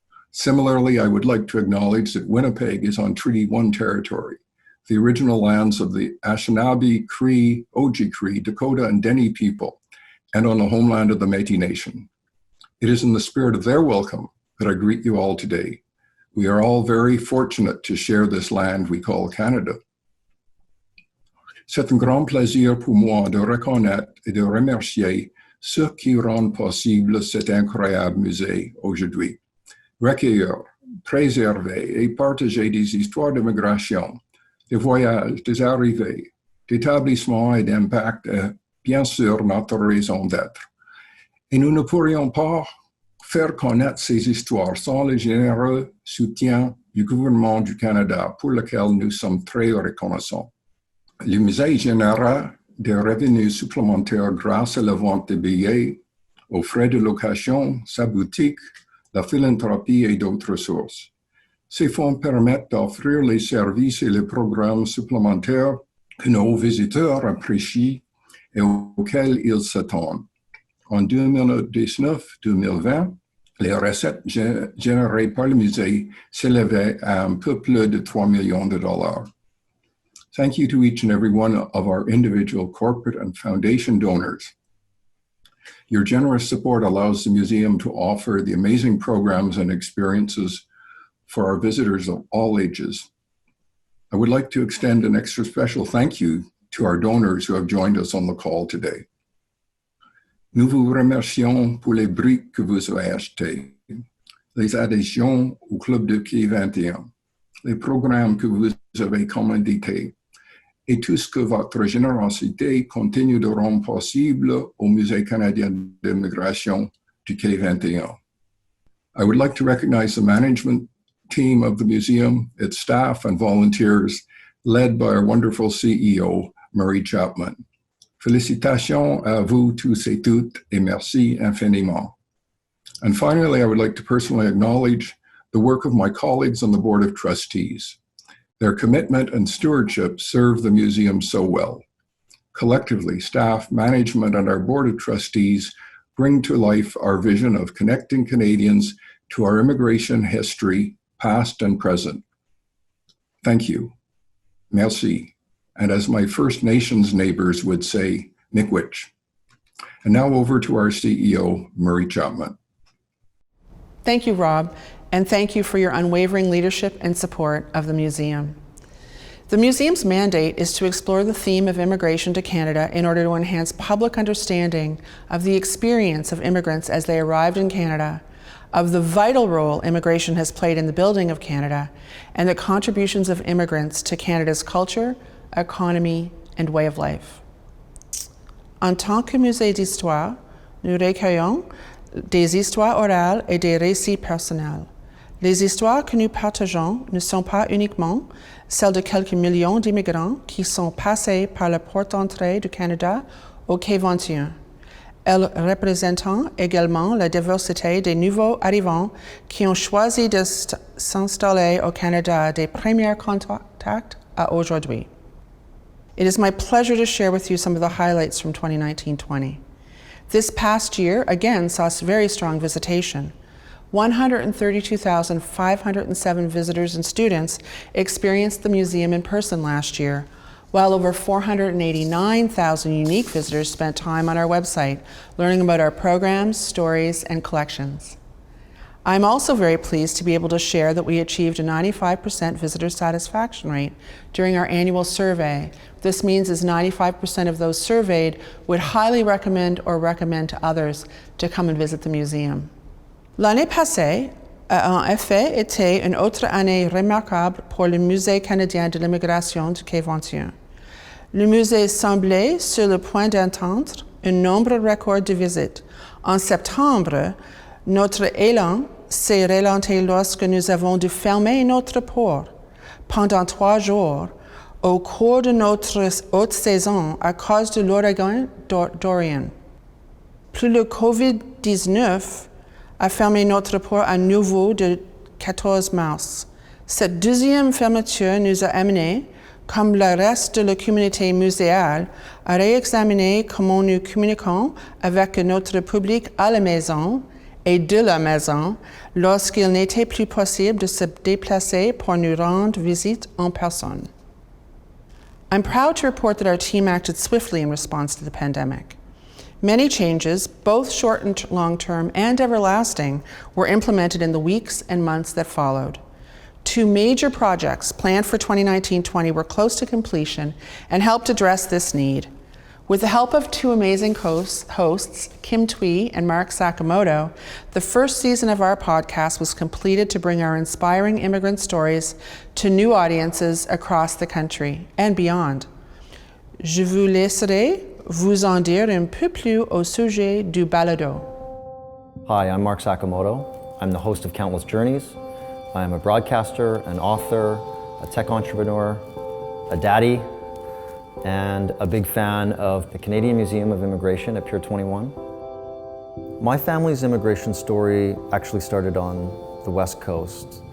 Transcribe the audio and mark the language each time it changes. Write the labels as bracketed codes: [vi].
[en] Similarly, I would like to acknowledge that Winnipeg is on Treaty 1 territory, the original lands of the Anishinaabe, Cree, Oji-Cree, Dakota, and Dene people, and on the homeland of the Métis Nation. It is in the spirit of their welcome that I greet you all today. We are all very fortunate to share this land we call Canada. [fr] C'est un grand plaisir pour moi de reconnaître et de remercier ceux qui rendent possible cet incroyable musée aujourd'hui. Recueillir, préserver et partager des histoires d'immigration, des voyages, des arrivées, d'établissements et d'impact est bien sûr notre raison d'être. Et nous ne pourrions pas faire connaître ces histoires sans le généreux soutien du gouvernement du Canada, pour lequel nous sommes très reconnaissants. Le musée génère des revenus supplémentaires grâce à la vente de billets, aux frais de location, sa boutique, la philanthropie et d'autres sources. Ces fonds permettent d'offrir les services et les programmes supplémentaires que nos visiteurs apprécient et auxquels ils s'attendent. En 2019-2020, les recettes générées par le musée s'élevaient à un peu plus de $3 million. [en] Thank you to each and every one of our individual corporate and foundation donors. Your generous support allows the museum to offer the amazing programs and experiences for our visitors of all ages. I would like to extend an extra special thank you to our donors who have joined us on the call today. [fr] Nous vous remercions pour les briques que vous avez achetées, les adhésions au Club de Quai 21, les programmes que vous avez commandités, et tout ce que votre générosité continue de rendre possible au Musée canadien d'immigration du Quai 21. [en] I would like to recognize the management team of the museum, its staff and volunteers, led by our wonderful CEO, Murray Chapman. [fr] Félicitations à vous tous et toutes, et merci infiniment. [en] And finally, I would like to personally acknowledge the work of my colleagues on the Board of Trustees. Their commitment and stewardship serve the museum so well. Collectively, staff, management, and our Board of Trustees bring to life our vision of connecting Canadians to our immigration history, past and present. Thank you. Merci. And as my First Nations neighbors would say, miigwech. And now over to our CEO, Murray Chapman. Thank you, Rob, and thank you for your unwavering leadership and support of the museum. The museum's mandate is to explore the theme of immigration to Canada in order to enhance public understanding of the experience of immigrants as they arrived in Canada, of the vital role immigration has played in the building of Canada, and the contributions of immigrants to Canada's culture, economy, and way of life. [fr] En tant que musée d'histoire, nous recueillons des histoires orales et des récits personnels. Les histoires que nous partageons ne sont pas uniquement celles de quelques millions d'immigrants qui sont passés par la porte d'entrée du Canada au Quai 21. Elles représentent également la diversité des nouveaux arrivants qui ont choisi de s'installer au Canada des premiers contacts à aujourd'hui. [en] It is my pleasure to share with you some of the highlights from 2019-20. This past year, again, saw very strong visitation. 132,507 visitors and students experienced the museum in person last year, while over 489,000 unique visitors spent time on our website learning about our programs, stories, and collections. I'm also very pleased to be able to share that we achieved a 95% visitor satisfaction rate during our annual survey. This means is 95% of those surveyed would highly recommend or recommend to others to come and visit the museum. [fr] L'année passée a en effet été une autre année remarquable pour le Musée canadien de l'immigration du Quai 21. Le musée semblait sur le point d'atteindre un nombre record de visites. En septembre, notre élan s'est ralenti lorsque nous avons dû fermer notre port pendant 3 jours au cours de notre haute saison à cause de l'ouragan Dorian. Puis le COVID-19 a fermé notre port à nouveau le 14 mars. Cette deuxième fermeture nous a amenés, comme le reste de la communauté muséale, à réexaminer comment nous communiquons avec notre public à la maison et de la maison lorsqu'il n'était plus possible de se déplacer pour nous rendre visite en personne. [en] I'm proud to report that our team acted swiftly in response to the pandemic. Many changes, both short and long-term and everlasting, were implemented in the weeks and months that followed. 2 major projects planned for 2019-20 were close to completion and helped address this need. With the help of 2 amazing hosts, Kim Thuy and Mark Sakamoto, the first season of our podcast was completed to bring our inspiring immigrant stories to new audiences across the country and beyond. [fr] Je vous laisserai vous en dire un peu plus au sujet du balado. [en] Hi, I'm Mark Sakamoto. I'm the host of Countless Journeys. I am a broadcaster, an author, a tech entrepreneur, a daddy, and a big fan of the Canadian Museum of Immigration at Pier 21. My family's immigration story actually started on the West Coast.